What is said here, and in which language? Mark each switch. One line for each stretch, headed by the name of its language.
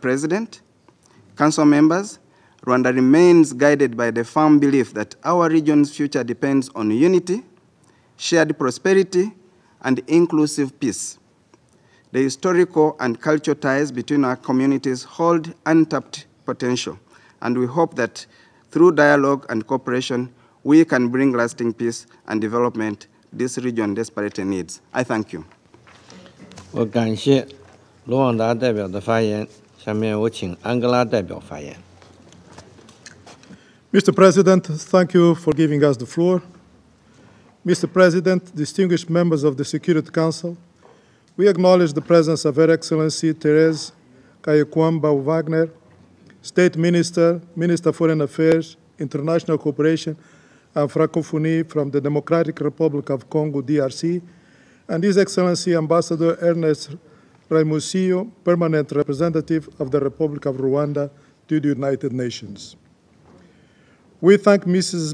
English: President, Council members, Rwanda remains guided by the firm belief that our region's future depends on unity, shared prosperity, and inclusive peace. The historical and cultural ties between our communities hold untapped potential, and we hope that through dialogue and cooperation, we can bring lasting peace and development this region desperately needs. I thank you.
Chinese: 我感谢卢旺达代表的发言，下面我请安哥拉代表发言。
English: Mr. President, thank you for giving us the floor. Mr. President, distinguished members of the Security Council, we acknowledge the presence of Her Excellency Therese Kayekwamba Wagner, State Minister, Minister of Foreign Affairs, International Cooperation and Francophonie from the Democratic Republic of Congo, DRC, and His Excellency Ambassador Ernest Raimusiyo, Permanent Representative of the Republic of Rwanda to the United Nations. We thank Mrs.